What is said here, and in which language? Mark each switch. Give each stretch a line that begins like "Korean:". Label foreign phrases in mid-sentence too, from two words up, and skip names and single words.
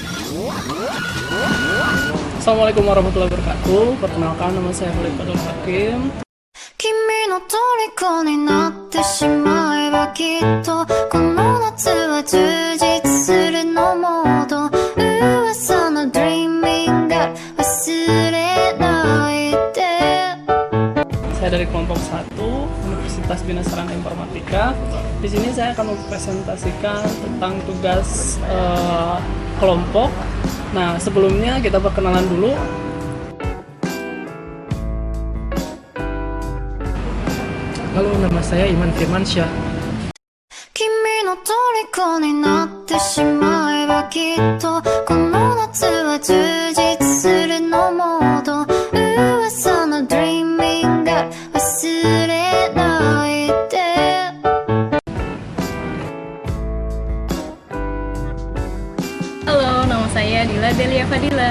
Arabic: السلام عليكم ورحمة الله وبركاته.
Indonesian: Perkenalkan, nama saya Khalid Fatul Hakim.
Japanese: 君の虜になってしまえばきっとこの夏は充実するのモード噂の
English: Dreaming God
Japanese: 忘れないで
Indonesian: Saya dari kelompok 1 Universitas Bina Sarana Informatika. Di sini saya akan mempresentasikan tentang tugas kelompok. Nah, sebelumnya kita perkenalan dulu. Halo, nama saya Iman Firmansyah.
Japanese: 君の虜になってしまえばきっとこの夏は充実するのモード噂の
English: Dreaming God
Japanese: 忘れないで
Indonesian: Halo, nama saya Dila Delia Fadila.